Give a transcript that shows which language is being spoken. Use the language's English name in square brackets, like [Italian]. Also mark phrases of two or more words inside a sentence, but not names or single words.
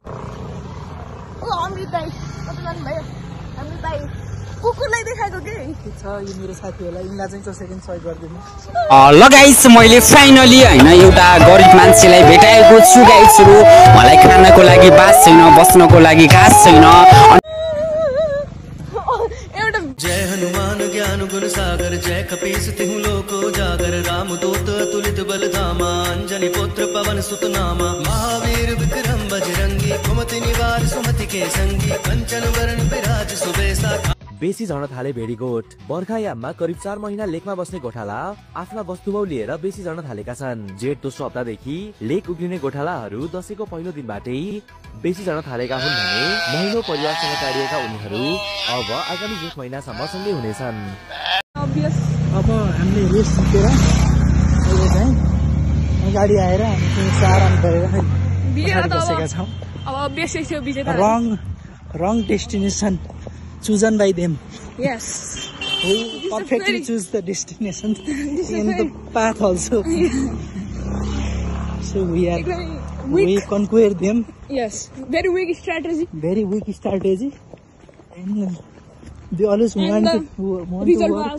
[Nepali] ओ अमृत दाइ कता जानु भयो? अमृत दाइ कुकुरलाई देखाएको के छ? यो मेरो साथी होला, यिनलाई चाहिँ कसरी सहयोग गरिदिनु। ल गाइस, मैले फाइनली होइन एउटा गरिब मान्छेलाई भेटाएको छु गाइसहरु। मलाई खानको लागि बास छैन, बस्नको लागि घाँस छैन। [Awadhi] जय हनुमान ज्ञान गुण सागर, जय कपीस तिहु लोको जागर, राम दूत अतुलित बल धामा, अंजनी पुत्र पवन सुत नामा, महावीर विक्रम बजरंगी, कुमति निवार सुमति के संगी, कंचन वरण विराज सुबेसा। [Nepali] बेसी झर्न थाले भेडीगोठ। बर्खायाममा करिब 4 महिना लेकमा बस्ने गोठाला आफ्ना वस्तुभाउ लिएर बेसी झर्न थालेका छन्। जेठ दोस्रो हप्तादेखि लेक उक्लिने गोठालाहरू दशैंको पहिलो दिनबाटै बेसी झर्न थालेका हुन् भने महिनो परिवारसँग टाढिएका उनीहरू अब आगामी जेठ महिनासम्म सँगै हुनेछन्। अब हामीले रेस जितेर अहिले चाहिँ गाडी आएर हामी आराम गरेर बसेका छौँ। अब बेसी थियो विजेता। [English] wrong destination chosen by them. Yes. Who perfectly choose the destination and the path also. So we conquer them. Yes. Very weak strategy. Very weak strategy. And they always want to work